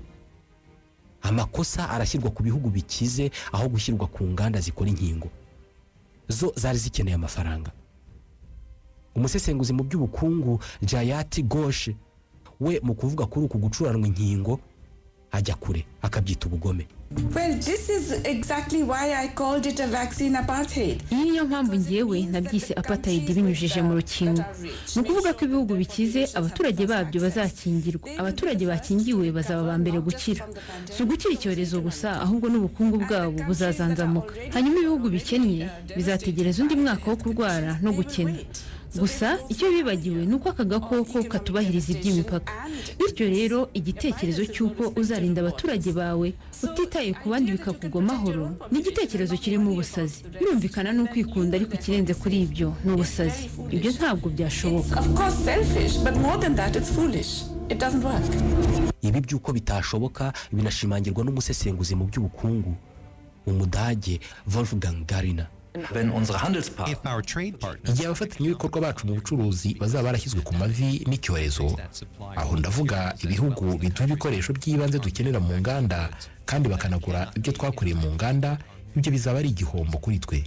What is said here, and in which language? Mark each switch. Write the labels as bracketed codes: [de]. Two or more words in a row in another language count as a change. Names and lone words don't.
[rw] Amakosa arashyirwa ku bihugu bikize aho gushyirwa ku nganda zikora inkingo. Zo zari zikeneye amafaranga. Umusesenguzi mu by'ubukungu Jayati Ghosh we mu kuvuga kuri uku gucuranwa inkingo ajya kure akabyita ubugome. [en] Well, this is exactly why I called it a vaccine apartheid. [rw] Iyi niyo mpamvu ngewe nabyise apartheid binyujije mu rukingo. Ni ukuvuga ko ibihugu bikize abaturage babyo bazakingirwa. Abaturage bakingiwe bazaba ba mbere gukira. Si ugukira icyorezo gusa ahubwo n'ubukungu bwabo buzazanzamuka. Hanyuma ibihugu bikennye bizategereza undi mwaka wo kurwara no gukena. Gusa icyo bibagiwe nuko aka gakoko katubahiriza iby'imipaka. Bityo rero igitekerezo cy'uko uzarinda abaturage bawe utitaye ku bandi bikakugwa amahoro ni igitekerezo kirimo ubusazi. Birumvikana no kwikunda ariko ikirenze kuri ibyo ni ubusazi. Ibyo ntabwo byashoboka. [en] Of course selfish, but more than that it's foolish. It doesn't work. [rw] Ibi by'uko bitashoboka binashimangirwa n'umusesenguzi mu by'ubukungu Umudage Wolfgang Gariner. Igihe abafatanyabikorwa bacu mu bucuruzi bazaba barashyizwe ku mavi n'icyorezo, aho ndavuga ibihugu biduha ibikoresho by'ibanze dukenera mu nganda kandi bakanagura ibyo twakoreye mu nganda, ibyo bizaba ari igihombo kuri twe.